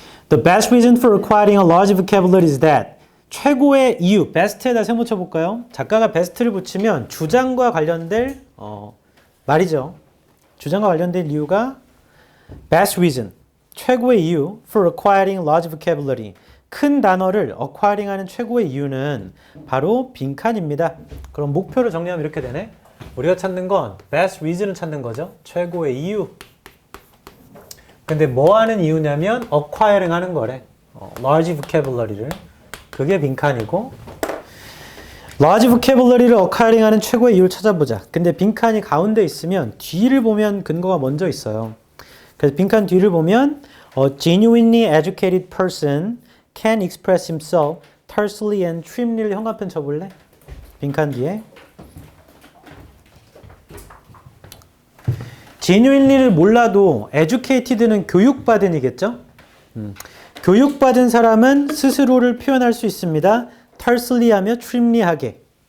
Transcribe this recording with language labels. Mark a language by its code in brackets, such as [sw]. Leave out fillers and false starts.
[en] The best reason for acquiring a large vocabulary is that [ko] 최고의 이유, best에다 세모 쳐볼까요? 작가가 best를 붙이면 주장과 관련된 말이죠. 주장과 관련된 이유가 best reason, 최고의 이유 [en] for acquiring large vocabulary. [ko] 큰 단어를 acquiring 하는 최고의 이유는 바로 빈칸입니다. 그럼 목표를 정리하면 이렇게 되네. 우리가 찾는 건 best reason을 찾는 거죠. 최고의 이유. 근데 뭐 하는 이유냐면 acquiring 하는 거래. large vocabulary를. 그게 빈칸이고 large vocabulary를 acquiring 하는 최고의 이유를 찾아보자. 근데 빈칸이 가운데 있으면 뒤를 보면 근거가 먼저 있어요. 그래서 빈칸 뒤를 보면 [en] A genuinely educated person can express himself tersely and trimly를 [ko] 현관펜 쳐볼래? 빈칸 뒤에 genuinely를 몰라도 educated는 교육받은이겠죠? 교육받은 사람은 스스로를 표현할 수 있습니다. tersely 하며 trimly하게.